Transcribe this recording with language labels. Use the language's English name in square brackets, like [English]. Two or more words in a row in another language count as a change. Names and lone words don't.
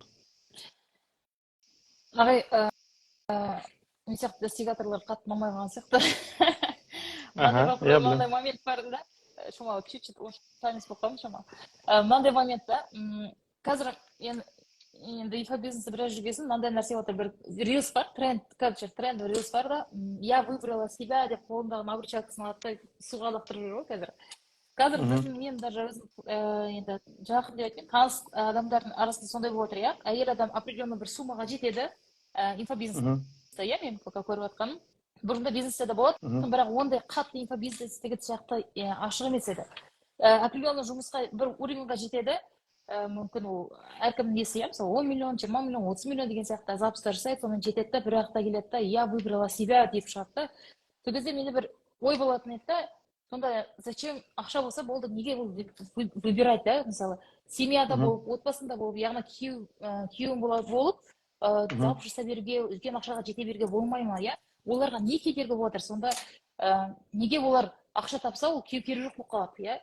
[Kazakh] Ағай, мен сияқты достигаторлар қатты ұнамай сияқты. Мынандай момент бар да, шамалы чуть-чуть таныс болып қалдым шамалы. Мынандай моментта, қазір енді инфобизнесті біраз жүргесін, мынандай нәрсе отыр, бір рилс бар, тренд рилс бар да, [Russian] я выбрала себя [Kazakh] деп қолымдағы обручалкасын алады, суға лақтырып жүр ғой қазір. Қазір біздің мен даже енді жақын деп айтайын, таныс адамдардың арасында сондай болып отыр, иә, әйел адам определенный бір суммаға жетеді, инфобизнесте, иә, мен пока көріп жатқаным. Бұрында бизнесте де болады, бірақ ондай қатты инфобизнестегі сияқты ашық емес еді. Определенный жұмысқа бір уровеньға жетеді, мүмкін ол әркімнің несі, иә, мысалы 10 миллион, 20 миллион, 30 миллион деген сияқты запустар жасайды, сонымен жетеді, бір уақытта келеді да, [Russian] я выбрала себя [Kazakh] деп шығады. Сол кезде менде бір ой болатын еді, сонда зачем ақша болса болды, неге ол выбирать, да, мысалы семьяда болып, отбасында болып, яғни күйеуің болып, запуск жасай беруге, үлкен ақшаға жете беруге болмай ма, иә? Оларға не кедергі болып отыр? Сонда неге олар ақша тапса, ол күйеу керегі жоқ болып қалады, иә?